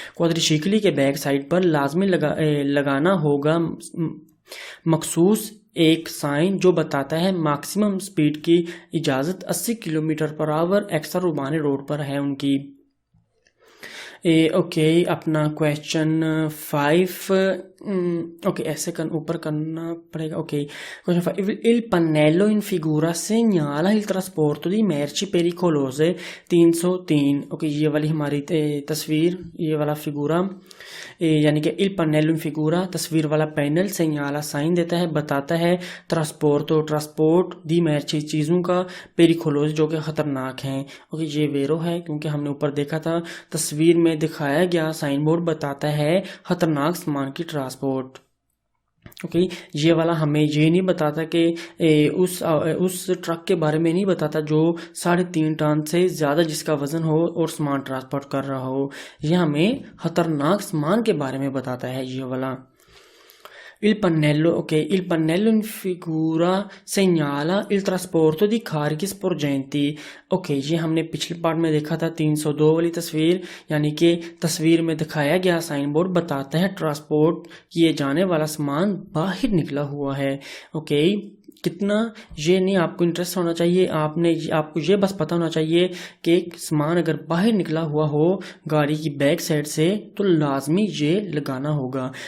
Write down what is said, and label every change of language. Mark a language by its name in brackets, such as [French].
[Hindi] क्वाड्रिचिकली के back side पर लाजमी लगाना होगा मखसूस एक साइन जो बताता है मैक्सिमम स्पीड की इजाजत 80 km/h एक्स्ट्रा उर्बाने रोड पर है उनकी। ओके, अपना क्वेश्चन 5, ओके ऐसे ऊपर करना पड़ेगा। [Italian] ओके, क्वेश्चन 5, il pannello in figura segnala il trasporto di merci pericolose 303। [Hindi] Okay, ये वाली हमारी तस्वीर, ये वाला फिगूरा, यानी कि [Italian] il pannello in figura [Hindi] तस्वीर वाला पैनल [Italian] segnala [Hindi] साइन देता है, बताता है ट्रांसपोर्ट दी merci चीज़ों का पेरिकोलोज जो कि खतरनाक हैं। ओके, ये वेरो है क्योंकि हमने ऊपर देखा था तस्वीर में दिखाया गया साइन बोर्ड बताता है खतरनाक सामान की ट्रांसपोर्ट। ओके, ये वाला हमें ये नहीं बताता कि उस ट्रक के बारे में नहीं बताता जो 3.5 टन से ज़्यादा जिसका वजन हो और सामान ट्रांसपोर्ट कर रहा हो, ये हमें खतरनाक सामान के बारे में बताता है ये वाला। [Italian] Il pannello, ok, il pannello in figura segnala il trasporto di carichi sporgenti। [Hindi] Okay, ये हमने पिछले पार्ट में देखा था 302 वाली तस्वीर, यानी कि तस्वीर में दिखाया गया साइन बोर्ड बताता है ट्रांसपोर्ट किए जाने वाला सामान बाहर निकला हुआ है। ओके, कितना ये नहीं आपको इंटरेस्ट होना चाहिए, आपको ये बस पता होना चाहिए कि सामान अगर बाहर निकला हुआ हो गाड़ी की बैक साइड से तो लाजमी ये लगाना होगा।